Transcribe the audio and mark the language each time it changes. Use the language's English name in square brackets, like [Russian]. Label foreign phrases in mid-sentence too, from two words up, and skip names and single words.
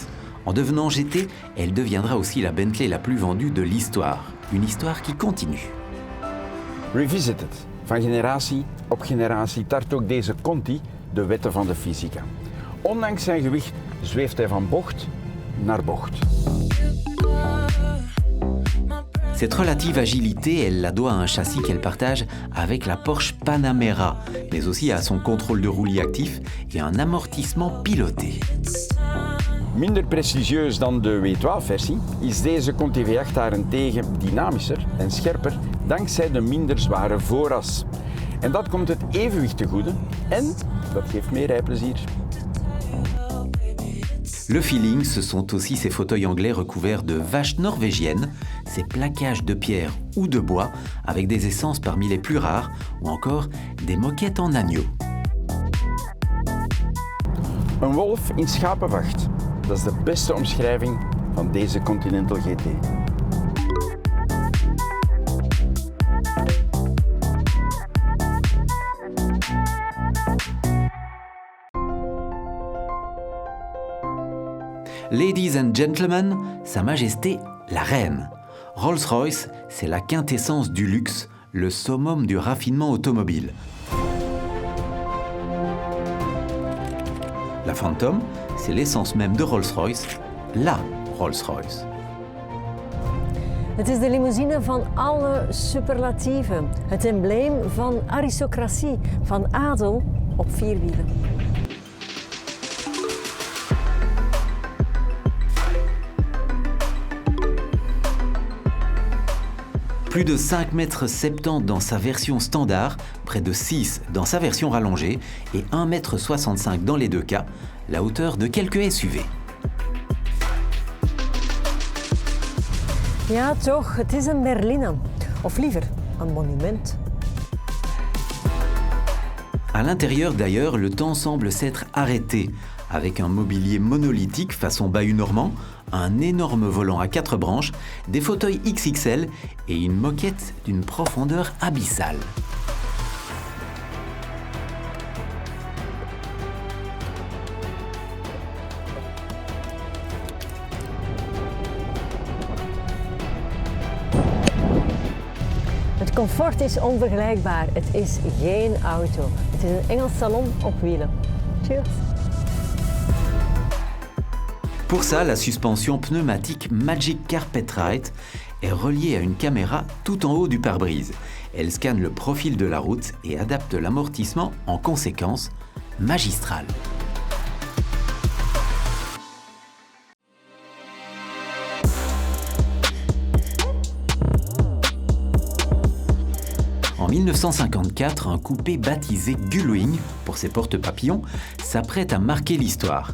[French] En devenant GT, elle deviendra aussi la Bentley la plus vendue de l'histoire. Une histoire qui continue. Revisited. [Dutch] Van generatie op generatie tart ook deze Conti de wetten van de fysica. Ondanks zijn gewicht zweeft hij van bocht naar bocht. [French] Cette relative agilité, elle la doit à un châssis qu'elle partage avec la Porsche Panamera, mais aussi à son contrôle de roulis actif et un amortissement piloté. [Dutch] Minder prestigieus dan de W12-versie is deze Conti V8 daarentegen dynamischer en scherper dankzij de minder zware vooras. En dat komt het evenwicht te goede en dat geeft meer rijplezier. [French] Le feeling, ce sont aussi ces fauteuils anglais recouverts de vaches norvégiennes, ces plaquages de pierre ou de bois avec des essences parmi les plus rares ou encore des moquettes en agneau. [Dutch] Een wolf in schapenvacht. Dat is de beste omschrijving van deze Continental GT. [English] Ladies and gentlemen, [French] Sa Majesté la Reine. Rolls-Royce, c'est la quintessence du luxe, le summum du raffinement automobile. La Phantom, c'est l'essence même de Rolls-Royce, la Rolls-Royce. [Dutch] Het is de limousine van alle superlatieven. Het embleem van aristocratie, van adel op 4 wielen. [French] Plus de 5,70 mètres dans sa version standard, près de 6 dans sa version rallongée et 1,65 m dans les deux cas, la hauteur de quelques SUV. [Dutch] Ja, toch, het is een berline. Of liever, een monument. [French] À l'intérieur d'ailleurs, le temps semble s'être arrêté, avec un mobilier monolithique façon bahut normand, un énorme volant à 4 branches, des fauteuils XXL et une moquette d'une profondeur abyssale. [Dutch] Het comfort is onvergelijkbaar. Het is geen auto. Het is een Engels salon op wielen. Cheers! [French] Pour ça, la suspension pneumatique Magic Carpet Ride est reliée à une caméra tout en haut du pare-brise. Elle scanne le profil de la route et adapte l'amortissement en conséquence, magistral. En 1954, un coupé baptisé Gullwing, pour ses porte-papillons, s'apprête à marquer l'histoire.